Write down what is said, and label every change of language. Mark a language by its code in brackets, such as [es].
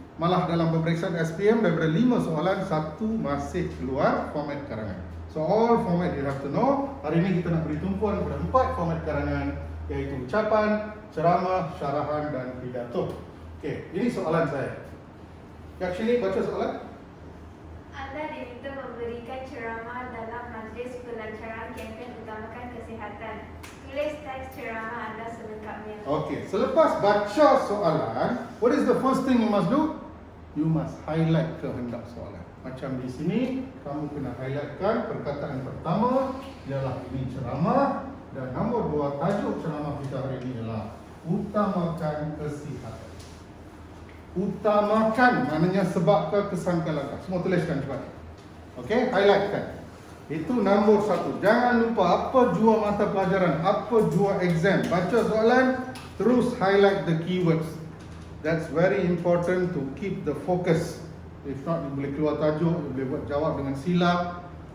[ms] Malah dalam pemeriksaan SPM daripada 5 soalan, 1 masih keluar format karangan. [en] So all format you have to know. [ms] Hari ini kita nak beri tumpuan kepada 4 format karangan, iaitu ucapan, ceramah, syarahan dan pidato. Okey, ini soalan saya. Yakshini, baca soalan. Anda diminta memberikan ceramah dalam majlis pelancaran kempen utamakan kesihatan. Tulis teks ceramah anda selengkapnya. Okey, selepas baca soalan, [en] what is the first thing you must do? You must highlight [ms] kehendak soalan. Macam di sini, kamu kena highlightkan perkataan pertama ialah ini ceramah, dan nombor 2 tajuk ceramah kita hari ini ialah utamakan kesihatan. Utamakan maknanya sebab ke, kesan ke, langkah. Semua tuliskan cepat. Okey, highlightkan. Itu nombor 1. Jangan lupa apa jua mata pelajaran, apa jua exam. Baca soalan, terus [en] highlight the keywords. That's very important to keep the focus. If not, you [ms] boleh keluar tajuk, you boleh buat jawab dengan silap.